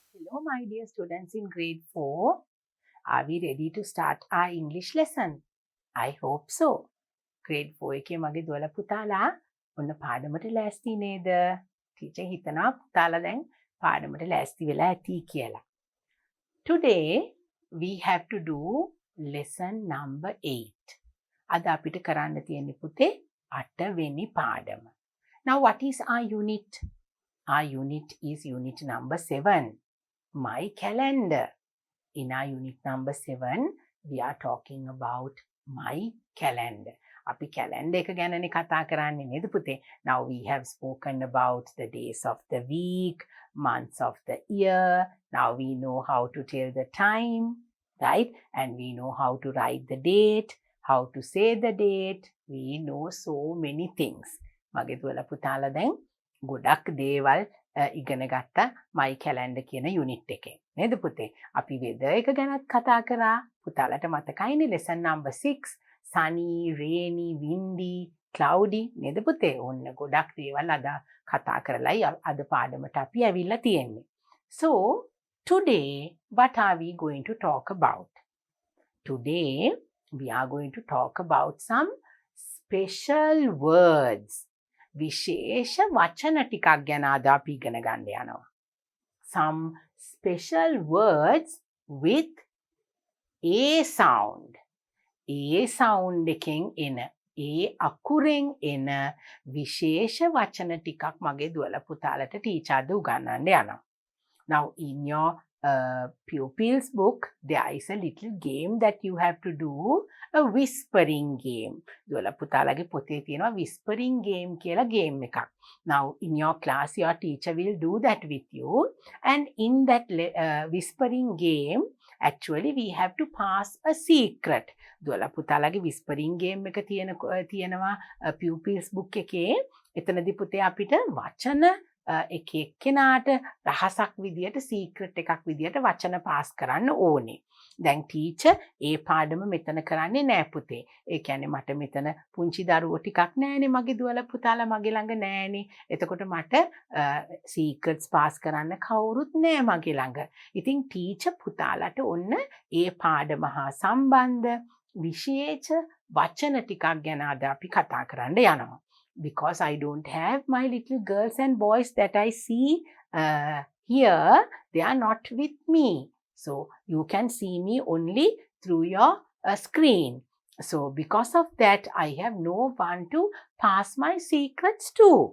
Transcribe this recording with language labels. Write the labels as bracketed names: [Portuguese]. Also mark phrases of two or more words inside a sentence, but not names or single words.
[English] Hello, my dear students in grade 4. Are we ready to start our English lesson? I hope so. [Sinhala] Grade 4 එකේ මගේ දුවලා පුතාලා ඔන්න පාඩමට ලෑස්ති නේද? ටීචර් හිතනවා පුතාලා දැන් පාඩමට ලෑස්ති වෙලා ඇති කියලා. [English] Today we have to do lesson number 8. [Sinhala] අද අපිට කරන්න තියෙන්නේ පුතේ 8 වෙනි පාඩම. [English] Now what is our unit? Our unit is unit number 7. My calendar. In our unit number 7, we are talking about my calendar. [Sinhala] අපි calendar එක ගැනනේ කතා කරන්නේ නේද පුතේ? [English] Now we have spoken about the days of the week, months of the year. Now we know how to tell the time, right? And we know how to write the date, how to say the date. We know so many things. [Sinhala] මගේ දුවලා පුතාලා දැන් ගොඩක් දේවල් ඉගෙන ගත්තා [English] my calendar [Sinhala] කියන යුනිට් එකේ නේද පුතේ අපි weather එක ගැනත් කතා කරා පුතාලට මතකයිනේ [English] lesson number 6 sunny rainy windy cloudy [Sinhala] නේද පුතේ ඔන්න ගොඩක් දේවල් අද කතා කරලායි අද පාඩමට අපි ඇවිල්ලා තියෙන්නේ [English] so today what are we going to talk about today we are going to talk about some special words [Sinhala] විශේෂ වචන ටිකක් ගැන අද අපි ඉගෙන ගන්න යනවා. [English] Some special words with A sound. A sound [Sinhala] එකෙන් එන ඒ අකුරෙන් එන විශේෂ වචන ටිකක් මගේ දුවලා පුතාලට ටීචර් අද උගන්වන්න යනවා. [English] Now in your pupils book there is a little game that you have to do a whispering game. [Sinhala] දුවලා පුතාලගේ පොතේ තියෙනවා [English] whispering game [Sinhala] කියලා game එකක්. [English] Now in your class your teacher will do that with you and in that whispering game actually we have to pass a secret. [Sinhala] දුවලා පුතාලගේ [English] whispering game [Sinhala] එක තියෙනවා [English] pupils book [Sinhala] එකේ. එතනදී පුතේ අපිට වචන එක එක්කෙනාට රහසක් විදියට සීක්‍රට් එකක් විදියට වචන පාස් කරන්න ඕනේ. දැන් ටීචර් ඒ පාඩම මෙතන කරන්නේ නෑ පුතේ. ඒ කියන්නේ මට මෙතන පුංචි දරුවෝ ටිකක් නෑනේ මගේ දුවලා පුතාලා මගේ ළඟ නෑනේ. එතකොට මට සීක්‍රට්ස් පාස් කරන්න කවුරුත් නෑ මගේ ළඟ. ඉතින් ටීචර් පුතාලට ඔන්න ඒ පාඩම හා සම්බන්ධ විශේෂ වචන ටිකක් ගැන අද අපි කතා කරන්න යනවා. [English] Because I don't have my little girls and boys that I see here, they are not with me. So you can see me only through your screen. So because of that, I have no one to pass my secrets to.